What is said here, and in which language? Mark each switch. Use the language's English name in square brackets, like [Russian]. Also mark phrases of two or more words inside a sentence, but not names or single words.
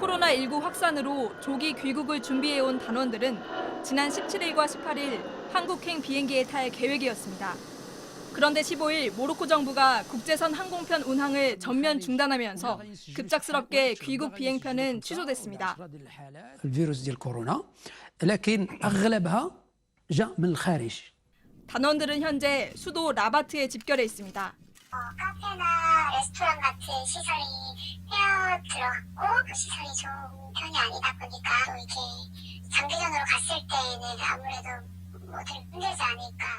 [Korean] 코로나19 확산으로 조기 귀국을 준비해온 단원들은 지난 17일과 18일 한국행 비행기에 탈 계획이었습니다. 그런데 15일 모로코 정부가 국제선 항공편 운항을 전면 중단하면서 급작스럽게 귀국 비행편은 취소됐습니다. [Arabic] الفيروس ديال كورونا لكن اغلبها جاء من الخارج. [Korean] 단원들은 현재 수도 라바트에 집결해 있습니다. 카페나 레스토랑 같은 시설이 헤어 들어갔고 그 시설이 좋은 편이 아니다 보니까 또 이렇게 장기전으로 갔을 때는 아무래도 모두 힘들지 않을까.